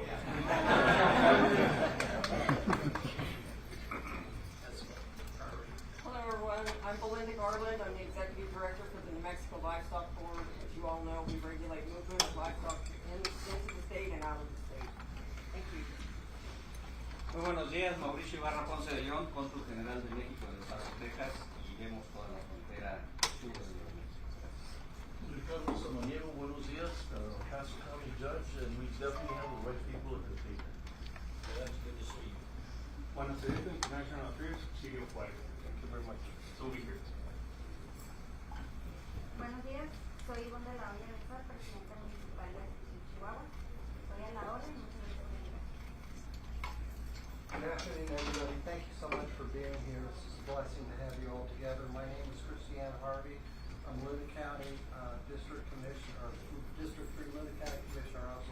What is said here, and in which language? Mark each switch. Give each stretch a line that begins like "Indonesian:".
English: Yeah. Hello, everyone. I'm Belinda Garland. I'm the Executive Director for the New Mexico Livestock Board. As you all know, we regulate movement of livestock into the state and out of the state. Thank you.
Spanish: Muy buenos días, Mauricio Ibarra Ponce de León, Cónsul General de México de Los Pasos, Texas, y vemos toda la frontera sur de Nuevo México.
English: Ricardo Samaniego,
Spanish: buenos días,
English: Paso County Judge, and we definitely have the right people at the table. That's good to see you. Juan Acevedo, International Affairs, City of Juárez. Thank you very much. So be here.
Spanish: Buenos días, soy Ivonne de la Olla del Sol, presidenta municipal de Chihuahua. Estoy a la orden, muchas gracias por invitarme.
English: Good afternoon, everybody. Thank you so much for being here. It's a blessing to have you all together. My name is Christiane Harvey. I'm Luna County District Commissioner, or District 3 Luna County Commissioner